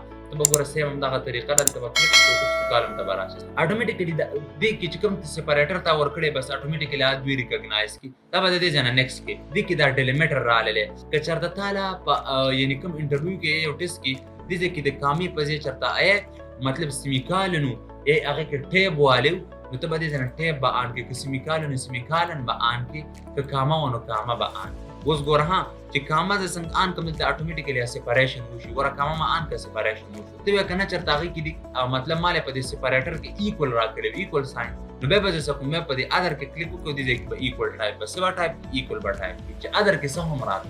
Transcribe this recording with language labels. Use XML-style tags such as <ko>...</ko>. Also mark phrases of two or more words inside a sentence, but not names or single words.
<ps>ته به ګوره سیم همدغه طریقه ده. دلته به کلیک کړو کالم ته به راشي اټومیټیکلي دې کې چې کوم سپریټر تا ورکړی بس اټومیټیکلي دوی ریکګنایز کړي. دا به د دې ځای نه نیکسټ کړي. دې کې دا ډیلیمیټر راغلی که چېرته تاله په یعنې کوم انټرویو کې یو ټیسټ کې دې ځای کې د کامې په ځای چېرته مطلب سیمیکالن و هغې کې ټیب والو نو ته به دې ځای نه ټیب به آن کړي. که سیمیکالن و سیمیکالن به آن کړي، که کامه و نو کامه به آن کړي. اوس ګوره چې کامه زه څنګه آن کړم دلته اټومیټیکلي سپریشن وشي. ګوره کامه ما آن کړه سپریشن وشو. ته وایه که نه چېرته هغې کې دي مطلب ما په دې سپریټر کې ایکول راکړی وي</ps> <en>equal sign</en> <ps>نو بیا به زه څه کوم بیا په دې ادر کې کلیک وکړو دې ځای کې به ایکول ټایپ به څه به ټایپ ایکول به ټایپ کړي چې ادر کې څه هم راتلو.</ps>